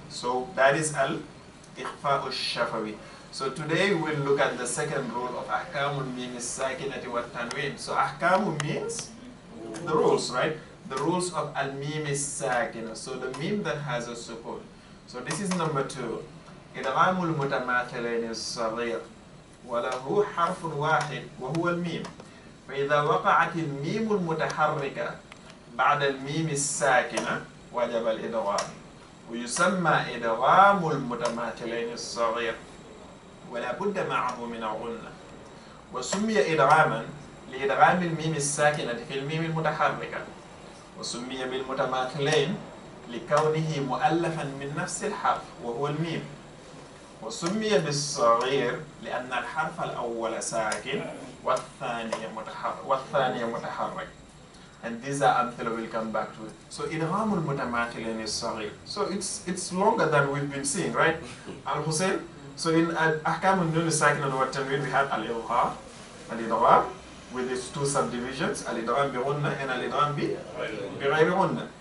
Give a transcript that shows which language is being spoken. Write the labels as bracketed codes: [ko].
[en] So that is Ikhfa'u Shafawi. So today we'll look at the second rule of Ahkamul Mim Sakinati wa Tanween. So Ahkamu means the rules, right? The rules of Al-Mim Sakina. So the mim that has a sukun. So this is number 2. [ar] Idghamul Mutamathilain As-Saghir وله حرف واحد وهو الميم. فإذا وقعت الميم المتحركة بعد الميم الساكنة وجب الإدغام. ويسمى إدغام المتماثلين الصغير ولا بد معه من الغنة. وسمي إدغاما لإدغام الميم الساكنة في الميم المتحركة. وسمي بالمتماثلين لكونه مؤلفا من نفس الحرف وهو الميم. وسمي بالصغير لأن الحرف الأول ساكن والثاني متحرك. [en] And these are amthila, we'll come back to it. So idghamul mutamathilin is saghir. So it's longer than we've been seeing, right? Al-Hussein. So in Ahkamun Nun Sakinah wa Tanween we have al-idgham, al-idgham with its 2 subdivisions, al-idgham bi ghunna and al-idgham bi ghayri ghunna.